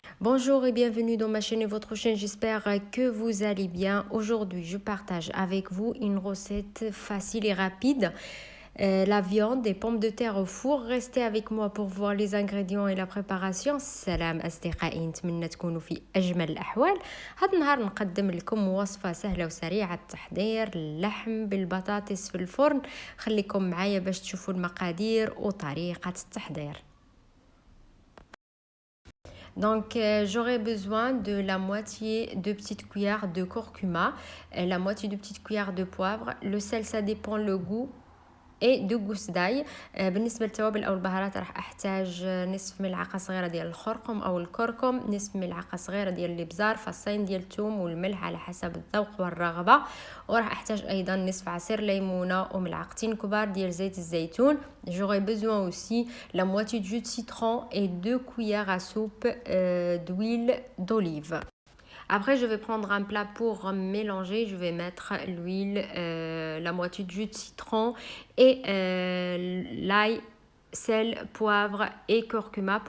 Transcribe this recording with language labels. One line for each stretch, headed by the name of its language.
French: Bonjour et bienvenue dans ma chaîne et votre chaîne, j'espère que vous allez bien. Aujourd'hui, je partage avec vous une recette facile et rapide. La viande et pommes de terre au four. Restez avec moi pour voir les ingrédients et la préparation.
Arabic: سلام أصدقائي، نتمنى تكونوا في أجمل الأحوال. هذا النهار نقدم لكم وصفة سهلة وسريعة التحضير، اللحم بالبطاطس في الفرن. خليكم معايا باش تشوفوا المقادير وطريقة التحضير.
French: Donc, j'aurai besoin de la moitié de petite cuillère de curcuma, la moitié de petite cuillère de poivre. Le sel, ça dépend le goût. اي دو غوس داي.
Arabic: بالنسبه للتوابل او البهارات راح احتاج نصف ملعقه صغيره ديال الخرقم او الكركم، نصف ملعقه صغيره ديال الابزار، فصين ديال الثوم والملح على حسب الذوق والرغبه. وراح احتاج ايضا نصف عصير ليمونه وملعقتين كبار ديال زيت الزيتون.
French: J'aurai besoin aussi la moitié de jus de citron et 2 cuillères à soupe d'huile d'olive. Après, je vais prendre un plat pour mélanger. Je vais mettre l'huile, la moitié de jus de citron et l'ail, sel, poivre et curcuma.